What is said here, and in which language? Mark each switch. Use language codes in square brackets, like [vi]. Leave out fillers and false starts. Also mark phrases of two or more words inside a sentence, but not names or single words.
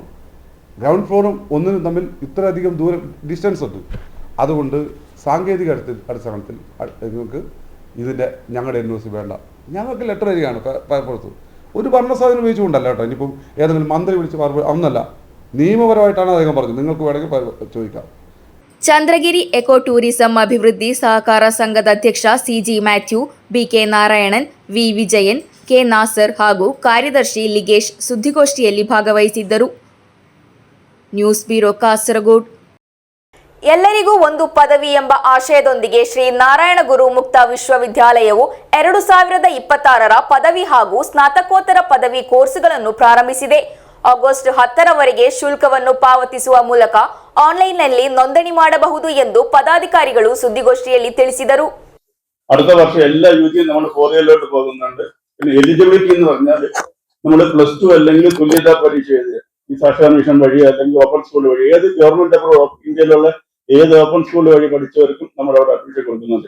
[en] ground floor [ml] ഒന്നിനും തമ്മിൽ ഇത്രയധികം ദൂരം ഡിസ്റ്റൻസ് ഉണ്ട്. അതുകൊണ്ട് സാങ്കേതിക അടിസ്ഥാനത്തിൽ നിങ്ങൾക്ക് ഇതിൻ്റെ ഞങ്ങളുടെ NOC വേണ്ട. ഞങ്ങൾക്ക് ലെറ്റർ തരികയാണ് ഫയർഫോഴ്സ്. ഒരു ഭരണസാധനം ഉപയോഗിച്ചുകൊണ്ടല്ല കേട്ടോ. ഇനിയിപ്പം ഏതെങ്കിലും മന്ത്രി വിളിച്ച് ഒന്നല്ല, നിയമപരമായിട്ടാണ് അദ്ദേഹം പറഞ്ഞത്. നിങ്ങൾക്ക് വേണമെങ്കിൽ ചോദിക്കാം. [kn] ಚಂದ್ರಗಿರಿ ಎಕೋ ಟೂರಿಸಂ ಅಭಿವೃದ್ಧಿ ಸಹಕಾರ ಸಂಘದ ಅಧ್ಯಕ್ಷ CG ಮ್ಯಾಥ್ಯೂ, BK ನಾರಾಯಣನ್, V ವಿಜಯನ್, K ನಾಸರ್ ಹಾಗೂ ಕಾರ್ಯದರ್ಶಿ ಲಿಗೇಶ್ ಸುದ್ದಿಗೋಷ್ಠಿಯಲ್ಲಿ ಭಾಗವಹಿಸಿದ್ದರು. ನ್ಯೂಸ್ ಬ್ಯೂರೋ ಕಾಸರಗೋಡು. ಎಲ್ಲರಿಗೂ ಒಂದು ಪದವಿ ಎಂಬ ಆಶಯದೊಂದಿಗೆ ಶ್ರೀ ನಾರಾಯಣ ಗುರು ಮುಕ್ತ ವಿಶ್ವವಿದ್ಯಾಲಯವು 2026ರ ಪದವಿ ಹಾಗೂ ಸ್ನಾತಕೋತ್ತರ ಪದವಿ ಕೋರ್ಸ್ಗಳನ್ನು ಪ್ರಾರಂಭಿಸಿದೆ. ಆಗಸ್ಟ್ 10ರವರೆಗೆ ಶುಲ್ಕವನ್ನು ಪಾವತಿಸುವ ಮೂಲಕ ಆನ್ಲೈನ್ನಲ್ಲಿ ನೋಂದಣಿ ಮಾಡಬಹುದು ಎಂದು ಪದಾಧಿಕಾರಿಗಳು ಸುದ್ದಿಗೋಷ್ಠಿಯಲ್ಲಿ ತಿಳಿಸಿದರು. [ml] അടുത്ത വർഷം എല്ലാ യുജിയും നമ്മൾ 4 ഇയറിലോട്ട് പോകുന്നുണ്ട്. പിന്നെ എലിജിബിലിറ്റി എന്ന് പറഞ്ഞാൽ നമ്മൾ +2 അല്ലെങ്കിൽ തുല്യതാ പരീക്ഷ എഴുതുക ഈ സാക്ഷര മിഷൻ വഴി അല്ലെങ്കിൽ [en] open school [ml] വഴി ഏത് ഗവൺമെന്റ് ഇന്ത്യയിലുള്ള ഏത് [en] open school [ml] വഴി പഠിച്ചവർക്കും നമ്മൾ അവിടെ അഡ്മിഷൻ കൊടുക്കുന്നുണ്ട്.